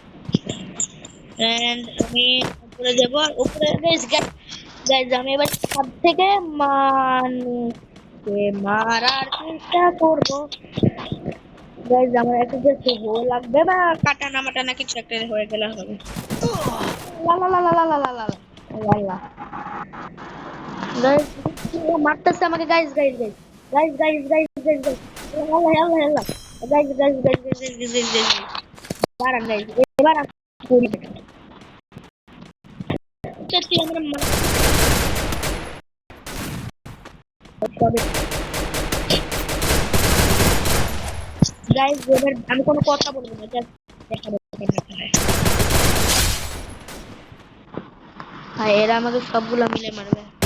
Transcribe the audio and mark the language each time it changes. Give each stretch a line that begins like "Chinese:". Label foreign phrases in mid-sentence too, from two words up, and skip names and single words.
Bangla: এন্ড আমি উপরে যাবো, আর উপরে গাইজ গাইজ আমি এবার ছাদ থেকে মানুষকে মারার চেষ্টা করবো। গাইজ আমার একটা জাস্ট হো লাগবে, বা কাটানা মাটানা কিছু একটা হয়ে গেলে হবে। লা লা লা লা লা লা লা লা লা লা। গাইজ ও মারতেছে আমাকে। গাইজ গাইজ গাইজ গাইজ গাইজ গাইজ গাইজ গাইজ আল্লাহ আল্লাহ আল্লাহ। গাইজ গাইজ গাইজ গাইজ গাইজ গাইজ গাইজ দাঁড়ান গাইজ, এবার আমি করি সত্যি আমরা গাইজ। এবার আমি কোনো কথা বলবো না, জাস্ট দেখাবো। হ্যাঁ এরা আমাকে সবগুলো মিলে মারবে।